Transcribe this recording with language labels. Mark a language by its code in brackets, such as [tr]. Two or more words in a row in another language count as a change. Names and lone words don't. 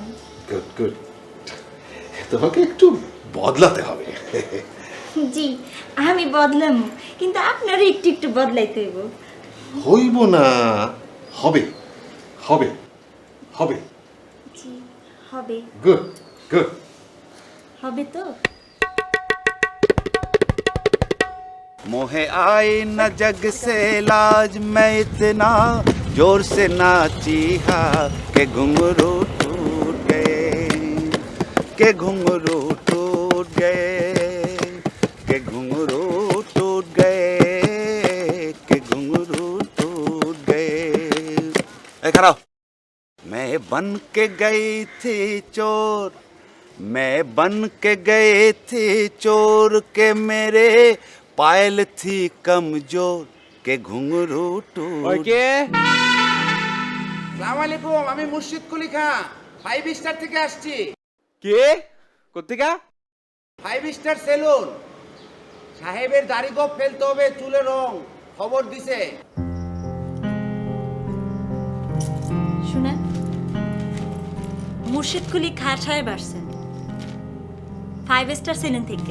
[en] good good. [bn] তোমাকে একটু বদলাতে হবে। জি আমি বদলাম, কিন্তু আপনারও একটু একটু বদলাইতে হইব। হইব না, হবে হবে হবে। জি হবে। [en] good good. [bn] হবে তো? [hi] मोहे आए न जग से लाज, मैं इतना जोर से नाची हा के घुंघरू टूट गए, के घुंघरू टूट गए, के घुंघरू टूट गए, के घुंघरू टूट गए। ए खड़ा हो। मैं बन के गई थी चोर, मैं बन के गई थी चोर के मेरे पायल थी कमजोर के घुंघरू टूट। [bn] কে? সালাম আলাইকুম, আমি মুর্শিদ কুলি খান 5 স্টার থেকে আসছি। কে? কোত্থেকে? 5 [en] star saloon. [bn] সাহেবের দাড়ি গোঁফ ফেলতে হবে, চুলে রং খবর দিছে। শুনেন, মুর্শিদ কুলি খান সাহেব আসছেন 5 [en] star saloon [bn] থেকে।